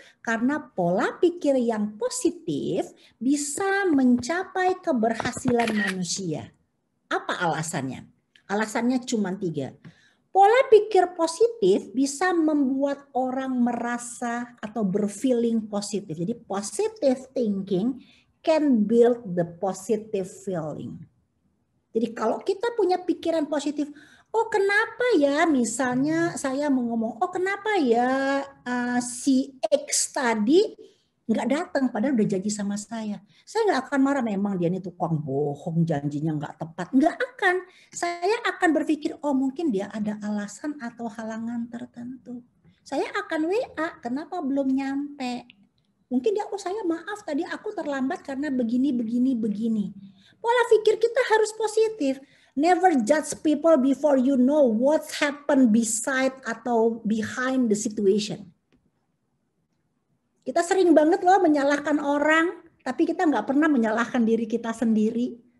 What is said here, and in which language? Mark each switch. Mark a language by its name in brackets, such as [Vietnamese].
[Indonesian] Karena pola pikir yang positif bisa mencapai keberhasilan manusia. Apa alasannya? Alasannya cuma 3. Pola pikir positif bisa membuat orang merasa atau berfeeling positif. [English] Jadi positive thinking can build the positive feeling. [Indonesian] Jadi kalau kita punya pikiran positif, oh kenapa ya misalnya saya mau ngomong, oh kenapa ya si X tadi nggak datang padahal udah janji sama saya. Saya nggak akan marah, memang dia ini tukang bohong, janjinya nggak tepat. Nggak akan. Saya akan berpikir, oh mungkin dia ada alasan atau halangan tertentu. Saya akan WA, kenapa belum nyampe? Mungkin dia, oh saya maaf tadi aku terlambat karena begini. Pola pikir kita harus positif. [English] Never judge people before you know what's happened beside atau behind the situation. [Indonesian] Kita sering banget loh menyalahkan orang, tapi kita nggak pernah menyalahkan diri kita sendiri.